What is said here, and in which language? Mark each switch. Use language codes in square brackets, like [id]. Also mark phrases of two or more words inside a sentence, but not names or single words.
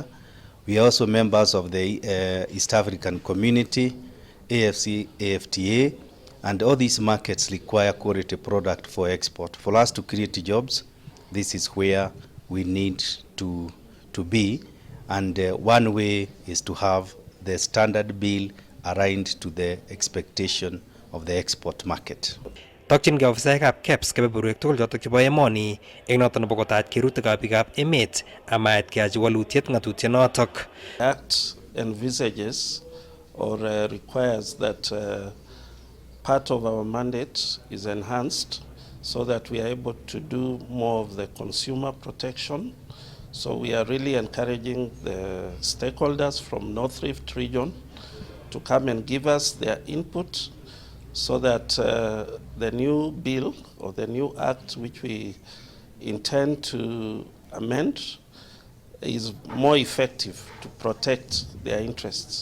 [en] We are also members of the East African Community, AFC, AFTA, and all these markets require quality product for export. For us to create jobs, this is where we need to be, and one way is to have the standard bill aligned to the expectation of the export market. [kln] Tokyin ofisaekab KEBS kebeberwek tugul chotok chebo emoni eng noto nebo kotach kerutikab biikab emet amait keyochi walutiet ng'atutienotok. [en] Act envisages or requires that part of our mandate is enhanced so that we are able to do more of the consumer protection. So we are really encouraging the stakeholders from North Rift region to come and give us their input so that the new bill or the new act which we intend to amend is more effective to protect their interests.